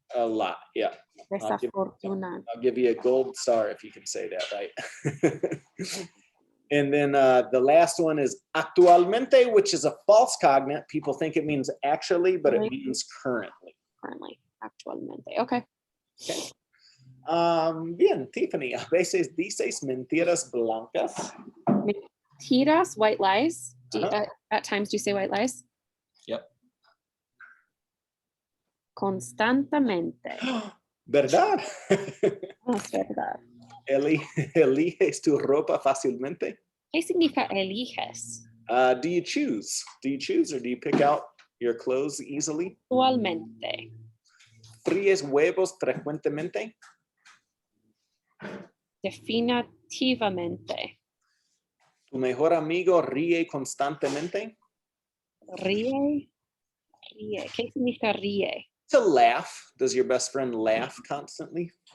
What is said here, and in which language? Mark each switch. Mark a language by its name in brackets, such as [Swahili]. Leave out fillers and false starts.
[English] A lot, yeah. I'll give you a gold star if you can say that right. And then the last one is actualmente, which is a false cognate. People think it means actually, but it means currently. Currently, actualmente. Okay. [Spanish] Bien, Tiffany, a veces dices mentiras blancas. [English] Mentiras, white lies. At times, do you say white lies? Yep. [Spanish] Constantemente. ¿Verdad? Es verdad. ¿Eliges tu ropa fácilmente? ¿Qué significa eliges? [English] Do you choose? Do you choose or do you pick out your clothes easily? [Spanish] Usualmente. ¿Fríes huevos frecuentemente? Definitivamente. ¿Tu mejor amigo ríe constantemente? Ríe. ¿Qué significa ríe? [English] To laugh. Does your best friend laugh constantly?